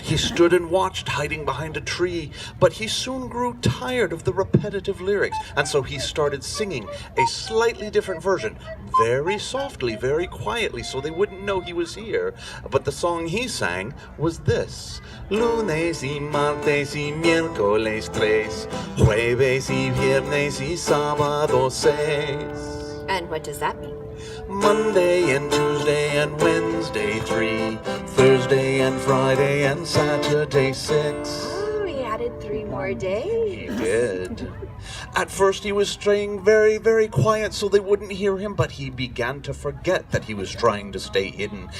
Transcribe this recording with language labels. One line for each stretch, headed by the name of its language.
English: He stood and watched, hiding behind a tree, but he soon grew tired of the repetitive lyrics, and so he started singing a slightly different version, very softly, very quietly, so they wouldn't know he was here. But the song he sang was this.
Spanish: Lunes y martes y miércoles tres, jueves y viernes y sábado seis.
English: And what does that mean? Monday and Tuesday and Wednesday 3, Thursday and Friday and Saturday 6. Oh, he added 3 more days. He did. At first he was staying very, very quiet so they wouldn't hear him, but he began to forget that he was trying to stay hidden.